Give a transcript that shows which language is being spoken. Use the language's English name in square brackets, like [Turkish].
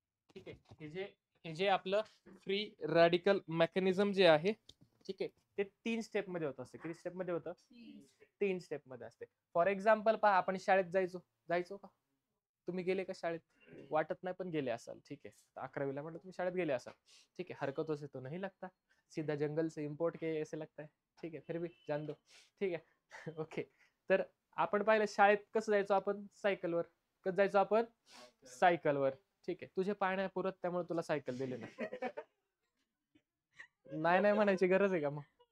[Marathi] ठीक आहे. हे जे आपलं फ्री रॅडिकल मेकॅनिझम जे आहे, ठीक आहे, ते 3 स्टेप मध्ये होत असते. किती स्टेप मध्ये होतं? 3 स्टेप मध्ये असते. फॉर एक्झाम्पल पहा, आपण शाळेत जायचो का? तुम्ही गेले का शाळेत? वाटत नाही पण गेले असाल. ठीक आहे. 11वीला म्हटलं तुम्ही शाळेत गेले असाल. [Hindi] ठीक है, हरकतों से तो नहीं लगता, सीधा जंगल से इम्पोर्ट के ऐसे लगता है. ठीक है, फिर भी जान दो. [Marathi] ठीक आहे. [Hindi] ओके. [Marathi] तर आपण पाहिलं शाळेत कसं जायचो आपण? सायकलवर. कसं जायचो आपण? सायकलवर. ठीक आहे. तुझे पाय नाही पुरत त्यामुळे तुला सायकल दिली नाही. नाही नाही म्हणायची गरज आहे का मग?